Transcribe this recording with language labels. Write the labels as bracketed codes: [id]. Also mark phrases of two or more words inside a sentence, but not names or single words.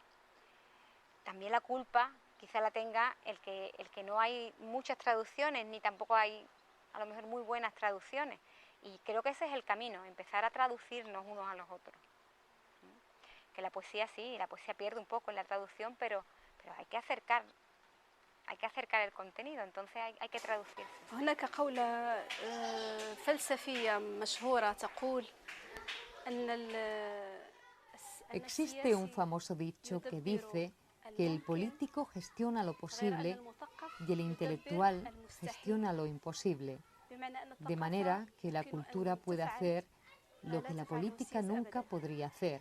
[es] También la culpa quizá la tenga el que no hay muchas traducciones, ni tampoco hay a lo mejor muy buenas traducciones, y creo que ese es el camino, empezar a traducirnos unos a los otros. Que la poesía sí, la poesía pierde un poco en la traducción, pero hay que acercar el contenido, entonces hay que traducirse. [ar] هناك قولة فلسفية مشهورة تقول أن [es] Existe un famoso dicho que dice que el político gestiona lo posible y el intelectual gestiona lo imposible, de manera que la cultura puede hacer lo que la política nunca podría hacer.